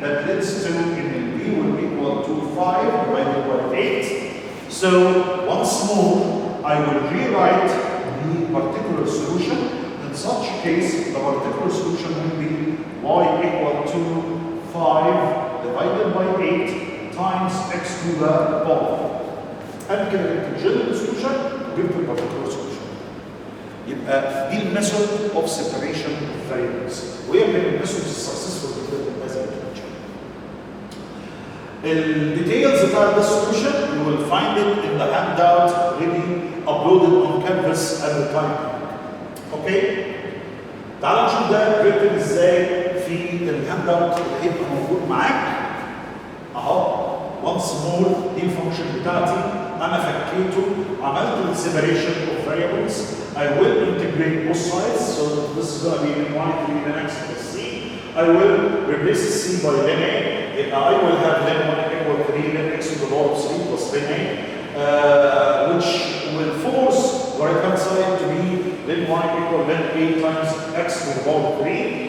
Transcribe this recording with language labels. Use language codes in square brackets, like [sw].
[en] That leads to in b will equal to 5 divided by 8. So once more, I will rewrite the particular solution. In such a case, the particular solution will be y equal to 5 divided by 8 times x to the power. [ar] أنا كده جبت الجنرال سوليوشن وجبت البارتيكولار سوليوشن. يبقى دي الميثود اوف سيبريشن اوف فاريبلز، وهي من الميثودز السكسسفول جدا [en] as I mentioned. [ar] الديتيلز بتاع [en] this solution you will find it in the handout already uploaded on Canvas at the time. [ar] اوكي؟ تعالوا نشوف ده written ازاي في الهاند اوت اللي هيبقى موجود معاك. اهو [en] once more [ar] دي الفانكشن بتاعتي انا فكيته، عملت السيبريشن اوف فاريبلز. [en] I will integrate both sides, so this is going to be in y to be ln x plus c. I will replace c by ln a. I will have ln y equal 3 ln x to the power of 3 plus ln a, which will force the right hand side to be ln y equal ln a times x to the power of 3.